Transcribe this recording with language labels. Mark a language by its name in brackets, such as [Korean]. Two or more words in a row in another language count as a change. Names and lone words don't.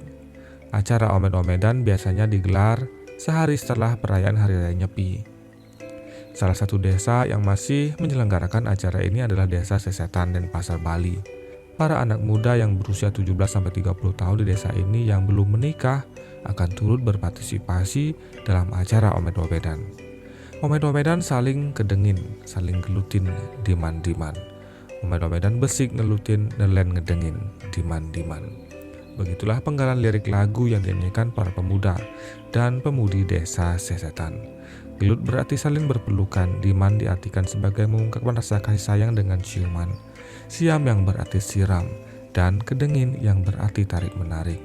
[Indonesian] Acara omet-omedan biasanya digelar sehari setelah perayaan Hari Raya Nyepi. Salah satu desa yang masih menyelenggarakan acara ini adalah Desa Sesetan dan Pasar Bali. Para anak muda yang berusia 17-30 tahun di desa ini yang belum menikah akan turut berpartisipasi dalam acara omet-omedan. [Balinese] Omet-omedan saling kedengin, saling gelutin, diman-diman. Omet-omedan besik ngelutin, nelen ngedengin, diman-diman. [Indonesian] Begitulah penggalan lirik lagu yang dinyanyikan para pemuda dan pemudi desa Sesetan. Gelut berarti saling berpelukan, diman diartikan sebagai mengungkapkan rasa kasih sayang dengan ciuman. Siam yang berarti siram, dan kedengin yang berarti tarik-menarik.